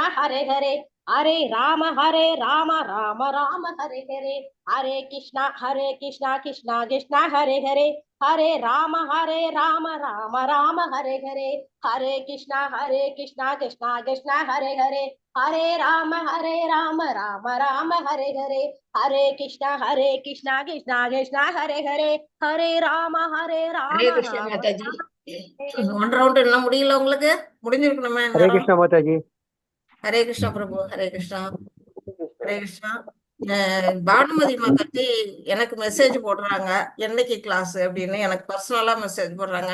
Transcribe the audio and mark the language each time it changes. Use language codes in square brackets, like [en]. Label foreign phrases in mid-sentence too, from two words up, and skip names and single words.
[sa] हरे हरे, हरे राम, राम राम, हरे हरे, हरे कृष्ण, कृष्ण कृष्ण, हरे हरे, हरे राम, राम राम, हरे हरे, हरे कृष्ण, कृष्ण कृष्ण, हरे हरे, हरे राम, राम हरे हरे, हरे कृष्ण, कृष्ण कृष्ण, हरे हरे, हरे राम, ஹரே Rama கிருஷ்ணா Rama. [ta] மாதாஜி. [en] one round [ta] என்ன முடியல உங்களுக்கு? முடிஞ்சிருக்கணுமே ஹரே நேரம். கிருஷ்ணா மாதாஜி. ஹரே கிருஷ்ணா பிரபு. ஹரே கிருஷ்ணா. ஹரே கிருஷ்ணா. பானுமதி மாதாஜி எனக்கு மெசேஜ் போடுறாங்க என்னைக்கு கிளாஸ் அப்படின்னு, எனக்கு பர்சனலா மெசேஜ் போடுறாங்க.